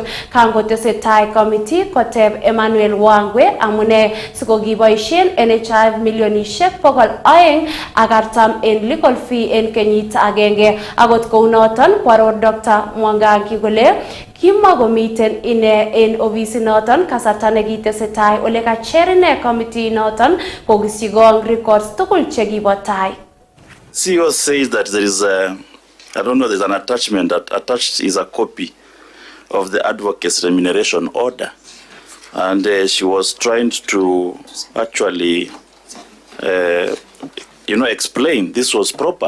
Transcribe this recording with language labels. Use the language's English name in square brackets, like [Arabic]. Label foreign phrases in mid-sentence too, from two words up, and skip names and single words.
[Kalenjin] Kangotesetai committee koteb Emmanuel Wangwe amune sikokiboisien NHIF milionishek 240 en [English] legal fee [Kalenjin] en kenyit agenge. Akot kounoton kwaror Dr. Mwangangi kole kimakomiten ine en ofisi noton kasarta nekitesetai ole kacher ine committee noton kokisigong records tugul chekibo tai. [English] CEO says that there is there's an attachment that attached is a copy of the advocate's remuneration order, and she was trying to actually explain this was proper.